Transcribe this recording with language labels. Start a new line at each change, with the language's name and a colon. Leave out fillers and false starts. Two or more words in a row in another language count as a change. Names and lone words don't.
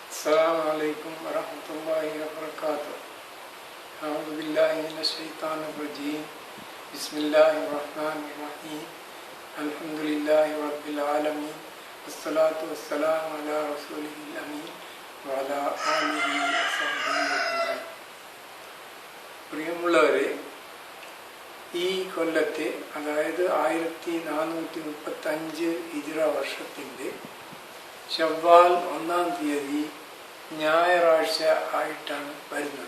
Arabic: السلام عليكم ورحمة الله وبركاته. أعوذ بالله من الشيطان الرجيم. بسم الله الرحمن الرحيم. الحمد لله رب العالمين. والصلاة والسلام على رسوله الأمين وعلى آله وصحبه أجمعين.
Malayalam: പ്രിയമുള്ളവരെ, ഈ കൊല്ലത്തെ അതായത് 1435 ഹിജ്റ വർഷത്തിൻ്റെ ശവ്വാൽ 1-ാം തീയതി ഞായറാഴ്ച ആയിട്ടാണ് വരുന്നത്.